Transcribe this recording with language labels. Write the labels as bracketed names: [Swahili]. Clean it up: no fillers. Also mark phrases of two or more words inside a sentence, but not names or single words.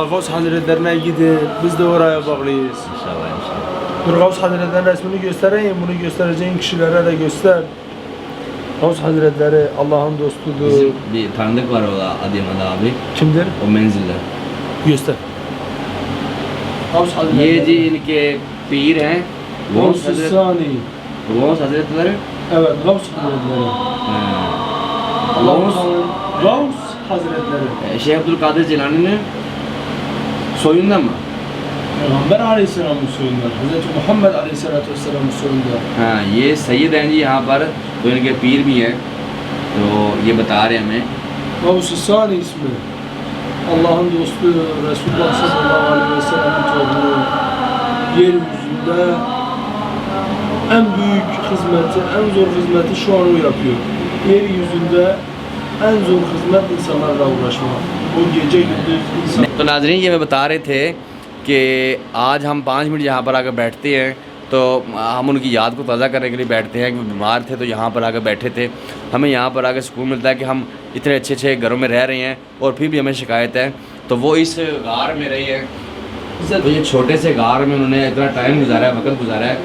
[Turkish] Gavs Hazretlerine gidin, biz de oraya bağlıyız. İnşallah inşallah. Dur Gavs Hazretleri'nin resmini göstereyim, bunu göstereceğin kişilere de göster. Gavs Hazretleri Allah'ın dostudur. Bizim bir tanıdık var o da Adıyaman'da abi. Kimdir? O menzilde. Göster. Gavs Hazretleri. [Hindi] ये जी इनके पीर हैं [Turkish] Gavs Sani. Gavs Hazretleri. Evet, Gavs Hazretleri. Gavs Gavs Hazretleri. Şeyh Abdülkadir Cilani'nin soyundan mı? Peygamber Aleyhisselam'ın soyundan. Hazreti Muhammed [Arabic] Aleyhisselatü Vesselam'ın [Turkish] soyundan. [Hindi] हाँ ये सैयद हैं जी यहाँ पर तो इनके पीर भी हैं तो ये बता रहे हैं हमें [Turkish] Gavs Sani ismi. Allah'ın dostu Resulullah [Arabic] sallallahu aleyhi ve sellem'in [Turkish] torunu. Yeryüzünde en büyük hizmeti, en zor hizmeti şu an o yapıyor. Yeryüzünde en zor hizmet insanlarla uğraşmak. O gece gündüz insan. [Hindi] तो नाजरीन ये मैं बता रहे थे कि आज हम 5 मिनट यहाँ पर आकर बैठते हैं तो हम उनकी याद को ताज़ा करने के लिए बैठते हैं कि वो बीमार थे तो यहाँ पर आकर बैठे थे। हमें यहाँ पर आकर सुकून मिलता है कि हम इतने अच्छे अच्छे घरों में रह रहे हैं और फिर भी हमें शिकायत है। तो वो इस गार में रही है, तो ये छोटे से गार में उन्होंने इतना टाइम गुजारा है, वक्त गुजारा है।